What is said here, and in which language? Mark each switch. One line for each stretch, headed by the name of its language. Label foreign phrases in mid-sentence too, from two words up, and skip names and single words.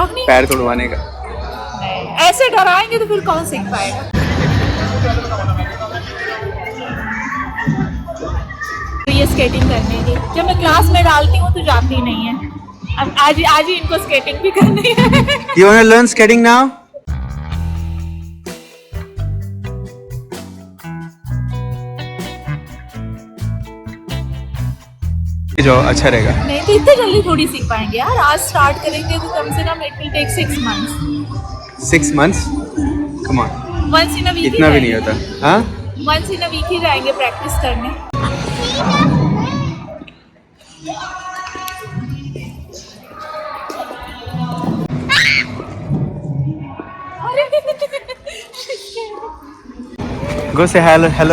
Hindi: शौक नहीं? पैर तोड़वाने का। नहीं, ऐसे डराएंगे तो फिर कौन सीख पाएगा। तो ये स्केटिंग करने की जब मैं क्लास में डालती हूँ तो जाती नहीं है। अब आज ही इनको स्केटिंग भी करनी है।
English: You want to learn skating now?
Hindi: जाओ, अच्छा रहेगा। नहीं तो इतने जल्दी थोड़ी सीख पाएंगे यार। आज स्टार्ट करेंगे तो कम से कम
English: it will take 6 months. 6 months? Come on. once in a week
Hindi: इतना भी नहीं होता। हाँ?
English: once in a week
Hindi: ही जाएंगे प्रैक्टिस करने।
English: Go say hello. Hello.